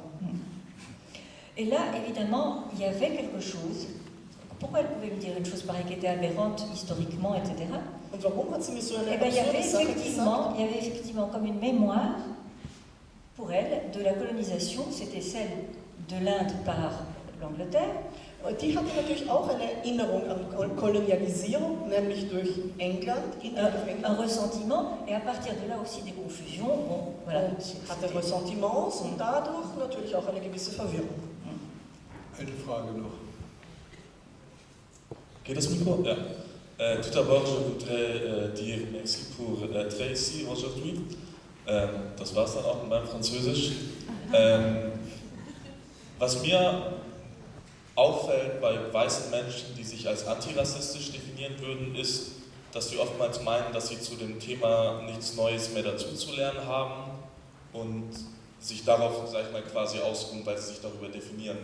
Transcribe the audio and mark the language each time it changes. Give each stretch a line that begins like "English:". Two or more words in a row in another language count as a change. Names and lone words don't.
French: Et là, évidemment, il y avait quelque chose. Pourquoi elle pouvait me dire une chose pareille qui était aberrante historiquement, etc.
German: Und warum hat sie mir so eine
French: Eh bien, il y avait
German: Sache gesagt?
French: effectivement comme une mémoire pour elle de la colonisation, c'était celle de l'Inde par l'Angleterre.
German: Die hatte natürlich auch eine Erinnerung an Kolonialisierung, nämlich durch England,
French: Un ressentiment, et à partir de là aussi des confusions. Bon, voilà.
German: Und hatte Ressentiments und dadurch natürlich auch eine gewisse Verwirrung. Eine Frage noch. Geht das Mikro? Ja.
French: Tout d'abord, je voudrais dire merci pour être ici aujourd'hui.
German: Das war es dann auch in meinem Französisch. Was mir auffällt bei weißen Menschen, die sich als antirassistisch definieren würden, ist, dass sie oftmals meinen, dass sie zu dem Thema nichts Neues mehr dazuzulernen haben und sich darauf, sag ich mal, quasi ausruhen, weil sie sich darüber definieren.